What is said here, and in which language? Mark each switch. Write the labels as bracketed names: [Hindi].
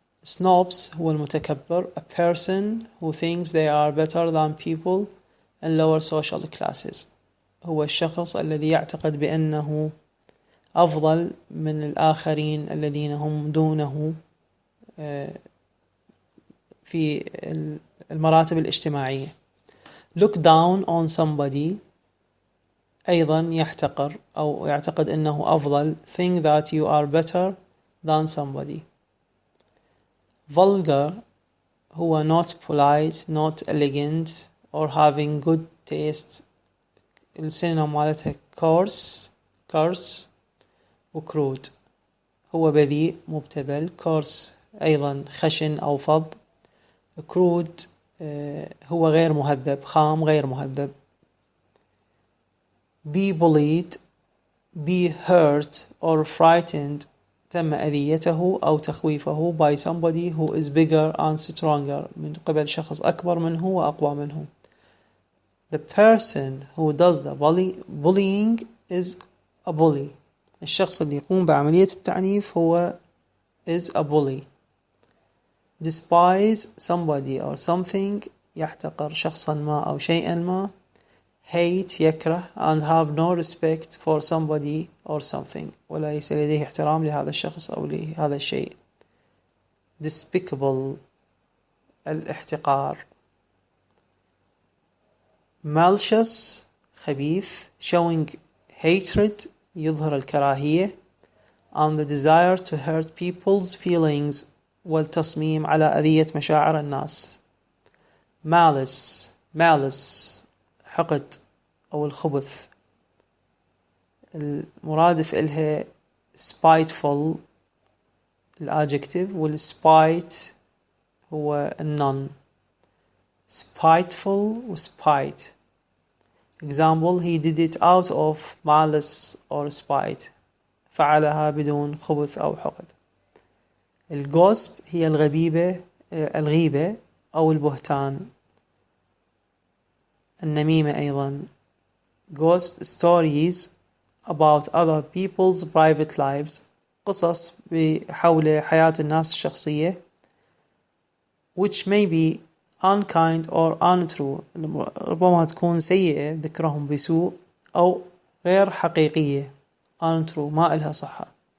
[English] snobs هو المتكبر, a person who thinks they are better than people in lower social classes, [Arabic] هو الشخص الذي يعتقد بأنه أفضل من الآخرين الذين هم دونه في المراتب الاجتماعية. [English] look down on somebody [Arabic] أيضا يحتقر أو يعتقد أنه أفضل, [English] think that you are better than somebody. vulgar هو not polite, not elegant or having good taste, [Arabic] السينما مالتها [English] coarse وcrude, [Arabic] هو بذيء مبتذل, [English] coarse [Arabic] أيضا خشن أو فظ, [English] crude [Arabic] هو غير مهذب, خام غير مهذب. [English] be bullied, be hurt or frightened, [Arabic] تم أذيته أو تخويفه [English] by somebody who is bigger and stronger, [Arabic] من قبل شخص أكبر منه وأقوى منه. [English] the person who does the bullying is a bully, [Arabic] الشخص اللي يقوم بعملية التعنيف هو [English] is a bully. despise somebody or something, [Arabic] يحتقر شخصا ما أو شيئا ما. [English] hate يكره and have no respect for somebody or something, [Arabic] وليس لديه احترام لهذا الشخص أو لهذا الشيء. despicable الاحتقار. [English] malicious خبيث, showing hatred [Arabic] يظهر الكراهية [English] and the desire to hurt people's feelings [Arabic] والتصميم على أذية مشاعر الناس. malice حقد أو الخبث, المرادف إلها spiteful الadjective, والspite هو الnoun. [English] spiteful وspite. example, he did it out of malice or spite, [Arabic] فعلها بدون خبث أو حقد. الgossip هي الغيبة أو البهتان, النميمة أيضا. [English] gossip stories about other people's private lives, [Arabic] قصص حول حياة الناس الشخصية, [English] which may be unkind or untrue, [Arabic] ربما تكون سيئة, ذكرهم بسوء أو غير حقيقية, [English] untrue [Arabic] ما إلها صحة.